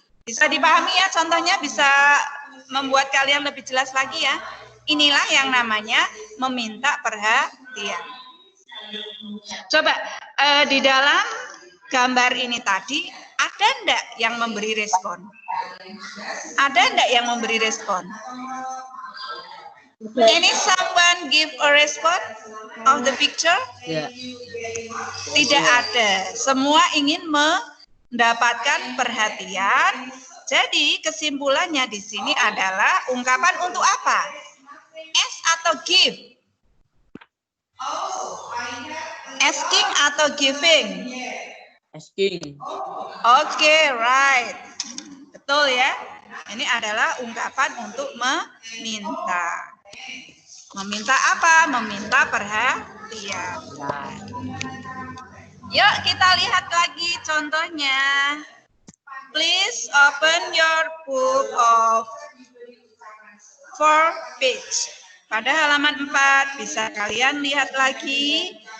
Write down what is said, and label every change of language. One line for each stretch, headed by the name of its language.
Indonesian: Bisa dipahami ya contohnya, bisa membuat kalian lebih jelas lagi ya. Inilah yang namanya meminta perhatian. Coba di dalam gambar ini tadi ada enggak yang memberi respon? Ada enggak yang memberi respon?
English: Any someone give a response of the picture?
Indonesian: Tidak ada. Semua ingin mendapatkan perhatian. Jadi kesimpulannya di sini adalah ungkapan untuk apa?
English: Ask atau give? Asking atau giving? Asking.
Indonesian: Oke, right. Betul ya. Ini adalah ungkapan untuk meminta. Meminta apa? Meminta perhatian. Yuk kita lihat lagi contohnya.
English: Please open your book of 4 page.
Indonesian: Pada halaman 4 bisa kalian lihat lagi.